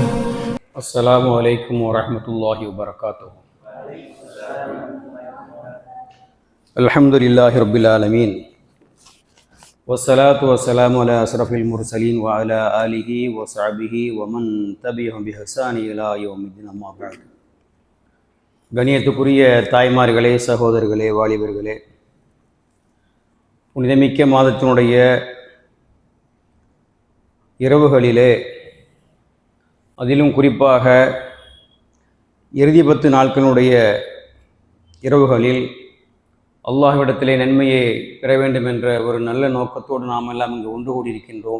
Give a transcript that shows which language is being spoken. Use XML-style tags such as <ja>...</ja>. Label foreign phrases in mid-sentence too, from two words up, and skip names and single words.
<ar>السلام عليكم ورحمة الله وبركاته. الحمد لله رب العالمين والصلاة والسلام على أشرف المرسلين وعلى آله وصحبه ومن تبعهم بإحسان إلى يوم الدين. أما بعد.</ar> <ta>கணியத்துக்குரிய தாய்மார்களே, சகோதரர்களே, வாலிபர்களே, புனிதமிக்க மாதத்தினுடைய இரவுகளிலே, அதிலும் குறிப்பாக இறுதி 10 நாட்களுடைய இரவுகளில் அல்லாஹ்விடத்திலே நன்மையை பெற வேண்டும் என்ற ஒரு நல்ல நோக்கத்தோடு நாம் எல்லாம் இங்கு ஒன்று கூடியிருக்கின்றோம்.</ta>